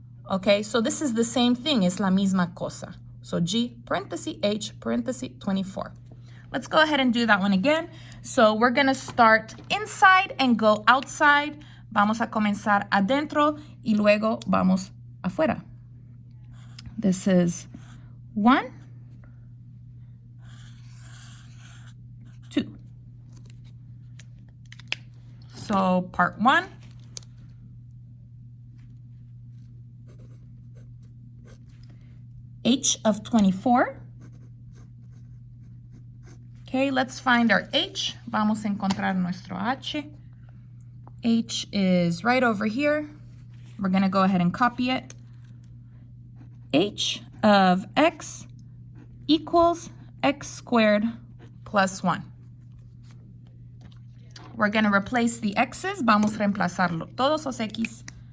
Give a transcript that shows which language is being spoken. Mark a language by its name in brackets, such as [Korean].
[English] Okay, so this is the same thing. [Spanish] Es la misma cosa. [English] So G, parenthesis, H, parenthesis, 24. Let's go ahead and do that one again. So we're going to start inside and go outside. [Spanish] Vamos a comenzar adentro y luego vamos afuera. [English] This is 1, 2. So part 1. H of 24. Okay, let's find our H. [Spanish] Vamos a encontrar nuestro H. [English] H is right over here. We're going to go ahead and copy it. H of X equals X squared plus 1. We're going to replace the X's. [Spanish] Vamos a reemplazarlo todos los X.